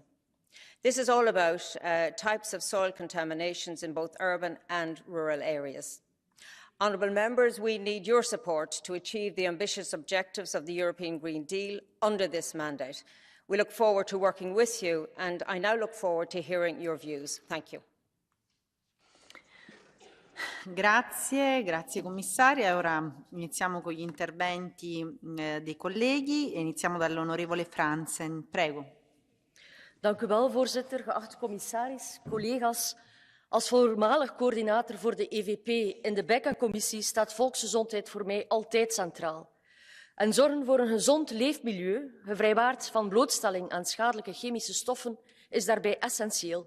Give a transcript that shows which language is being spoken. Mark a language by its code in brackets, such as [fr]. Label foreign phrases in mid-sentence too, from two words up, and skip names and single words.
[en] This is all about types of soil contaminations in both urban and rural areas. Honourable members, we need your support to achieve the ambitious objectives of the European Green Deal under this mandate. We look forward to working with you, and I now look forward to hearing your views. Thank you. [it] Grazie commissaria. Ora iniziamo con gli interventi dei colleghi e iniziamo dall'onorevole Fransen. Prego. [nl] Dank u wel, voorzitter, geachte commissaris, collega's. Als voormalig coördinator voor de EVP in de BECA-commissie staat volksgezondheid voor mij altijd centraal. En zorgen voor een gezond leefmilieu, gevrijwaard van blootstelling aan schadelijke chemische stoffen, is daarbij essentieel.